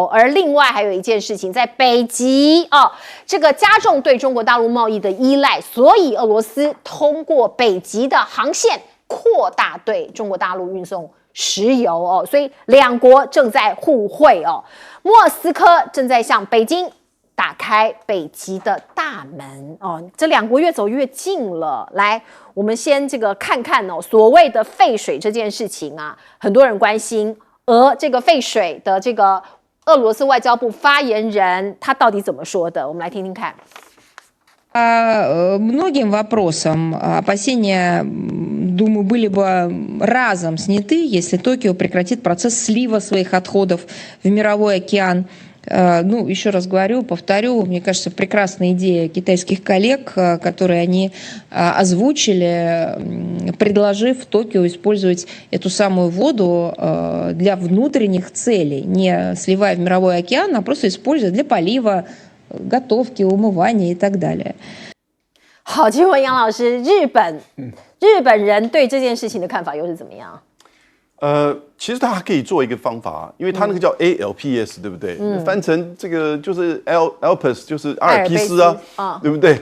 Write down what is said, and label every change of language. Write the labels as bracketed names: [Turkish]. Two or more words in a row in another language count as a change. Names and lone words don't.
[Chinese] 而另外还有一件事情，在北极这个加重对中国大陆贸易的依赖，所以俄罗斯通过北极的航线扩大对中国大陆运送石油所以两国正在互惠莫斯科正在向北京打开北极的大门这两国越走越近了。来，我们先这个看看所谓的废水这件事情啊，很多人关心，而这个废水的这个俄罗斯外交部发言人他到底怎么说的？我们来听听看。 [Russian] Многим вопросам опасения, думаю, были бы разом сняты, если Токио прекратит процесс слива своих отходов в мировой океан. Еще раз говорю, повторю, мне кажется, прекрасная идея китайских коллег, которые они озвучили, предложив Токио использовать эту самую воду для внутренних целей, не сливая в мировой океан, а просто используя для полива, готовки, умывания и так далее. [Chinese] 好，请问杨老师，日本人对这件事情的看法又是怎么样？其实它还可以做一个方法，因为它那个叫 ALPS， 对不对？翻成这个就是 ALPS， 就是阿尔卑斯啊，对不对？